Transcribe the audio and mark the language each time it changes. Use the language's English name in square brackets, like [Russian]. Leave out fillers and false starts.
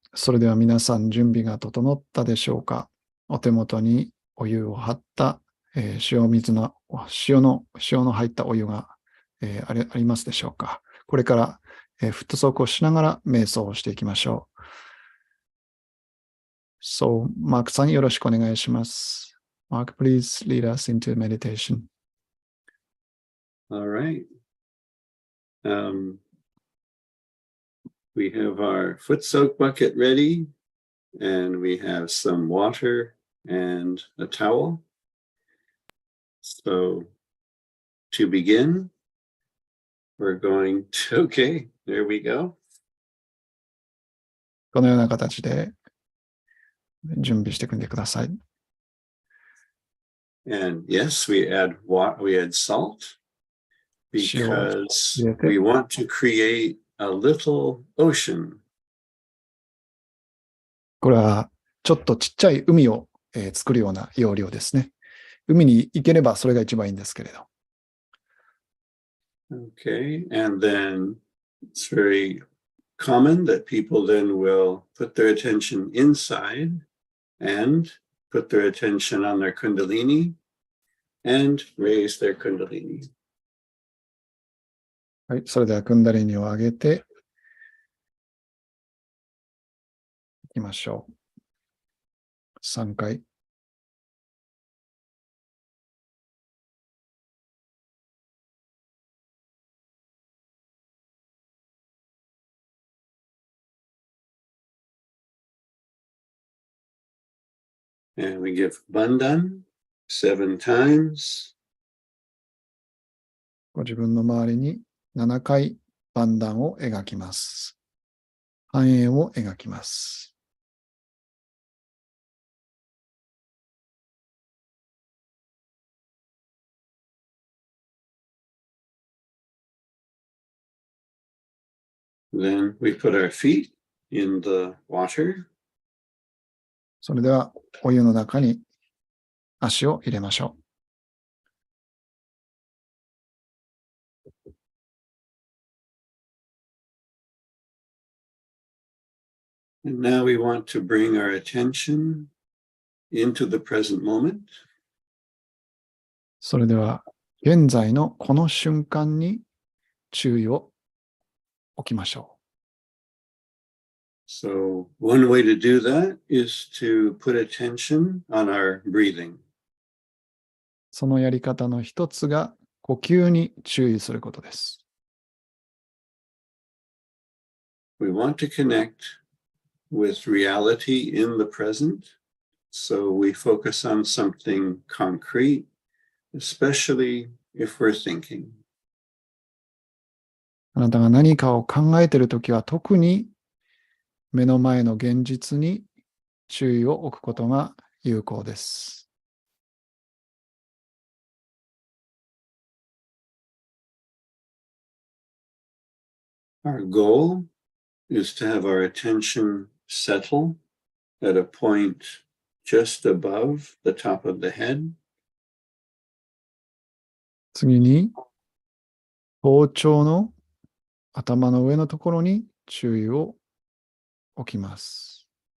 [Japanese] それでは皆さん準備が整ったでしょうか。お手元にお湯を張った、塩水の塩の入ったお湯が、ありますでしょうか。これから、フットソークをしながら瞑想をしていきましょう。マークさんよろしくお願いします。 [English] Mark, please lead us into meditation. All right. We have our foot soak bucket ready, and we have some water and a towel. So to begin, we're going to, okay, there we go. [Japanese] このような形で準備してくんでください。 [English] And yes, we add salt because we want to create a little ocean. [Japanese] これはちょっとちっちゃい海を、作るような要領ですね。海に行ければそれが一番いいんですけれど。 [English] Okay, and then it's very common that people then will put their attention inside and put their attention on their kundalini and raise their kundalini. [Japanese] はい、それではクンダリニを上げていきましょう。 3回。 [English] And we give bandhan 7 times. [Japanese] ご自分の周りに7回盤段を描きます。半円を描きます。 [English] Then we put our feet in the water. [Japanese] それではお湯の中に足を入れましょう。 [English] And now we want to bring our attention into the present moment. [Japanese] それでは現在のこの瞬間に注意を置きましょう。 [English] So one way to do that is to put attention on our breathing. [Japanese] そのやり方の一つが呼吸に注意することです。 [English] We want to connect with reality in the present, so we focus on something concrete, especially if we're thinking. [Japanese] あなたが何かを考えているときは特に目の前の現実に注意を置くことが有効です。 [English] Our goal is to have our attention settle at a point just above the top of the head. [Japanese] 次に頭頂の頭の上のところに注意を置きます。